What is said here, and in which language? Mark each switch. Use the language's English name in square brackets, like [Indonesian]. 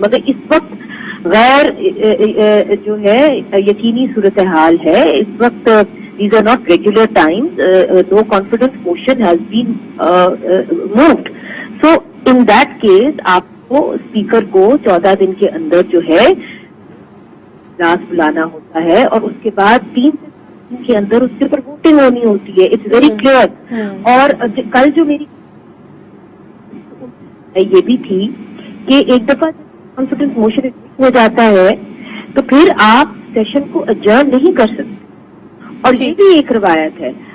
[Urdu] مگر اس وقت غیر جو ہے یقینی صورتحال ہے. اس وقت [English] these are not regular times. No confidence motion has been moved. So in that case [Urdu] آپ کو اسپیکر کو 14 دن کے اندر جو ہے اجلاس بلانا ہوتا ہے اور اس کے بعد 3 دن کے اندر اس کے اوپر ووٹنگ ہونی ہوتی ہے. [English] It's very clear. [Urdu] اور کل جو میری یہ بھی تھی کہ ایک دفعہ کانفیڈنس موشن ہو جاتا ہے تو پھر آپ سیشن کو اجرن نہیں کر سکتے اور یہ بھی ایک روایت ہے.